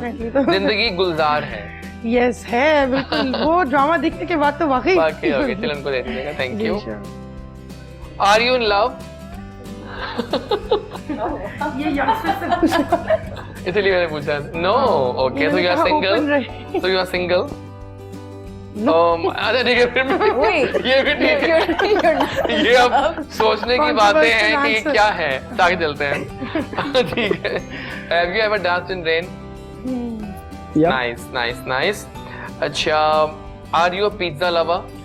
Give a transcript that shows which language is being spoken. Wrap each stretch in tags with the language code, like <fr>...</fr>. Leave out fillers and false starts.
<hi>पड़ेगा definitely तो। जिंदगी गुलजार है। Yes, है बिल्कुल। वो ड्रामा देखने के बाद तो वाकई। बाकी हो गए, चलो उनको दे दीजिएगा। Thank ji,</hi> <en>You. sure. Are you in love?</en> <hi>ये youngsters से पूछो। इसलिए मैंने पूछा.</hi> <en>No, okay, so you are single. So you are single.</en> <hi>अच्छा ठीक है फिर</hi> <en>Wait,</en> <hi>ये भी ठीक है.</hi> <en>you're not.</en> <hi>ये अब सोचने की बातें हैं कि</hi> <en>Controversial</en> <hi>क्या है. आगे चलते हैं. ठीक है.</hi> <en>Have you ever danced in rain? Yeah. Nice. अच्छा, are you a pizza lover?</en>